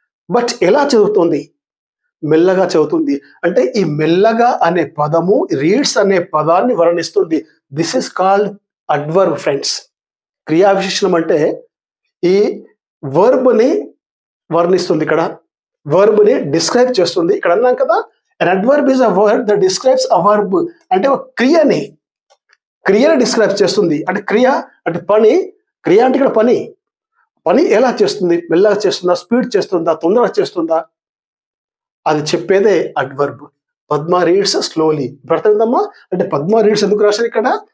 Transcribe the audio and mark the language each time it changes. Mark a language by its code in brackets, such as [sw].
[te] But ఎలా చదువుతుంది? మెల్లగా చదువుతుంది. అంటే ఈ మెల్లగా అనే పదము రీడ్స్ అనే పదాన్ని వర్ణిస్తుంది. [en] This is called adverb friends. [te] క్రియా విశేషణం అంటే ఈ వర్బ్ని వర్ణిస్తుంది. ఇక్కడ వర్బ్ని డిస్క్రైబ్ చేస్తుంది. ఇక్కడ అన్నాం కదా, [en] an adverb is a word that describes a verb. [te] అంటే ఒక క్రియని డిస్క్రైబ్ చేస్తుంది. అంటే క్రియ అంటే పని, క్రియ అంటే ఇక్కడ పని ఎలా చేస్తుంది? మెల్లగా చేస్తుందా, స్పీడ్ చేస్తుందా, తొందరగా చేస్తుందా, అది చెప్పేదే అడ్వర్బ్. [en] Padma reads slowly. [te] అర్థమైందమ్మా? అంటే పద్మ రీడ్స్ ఎందుకు రాశారు ఇక్కడ?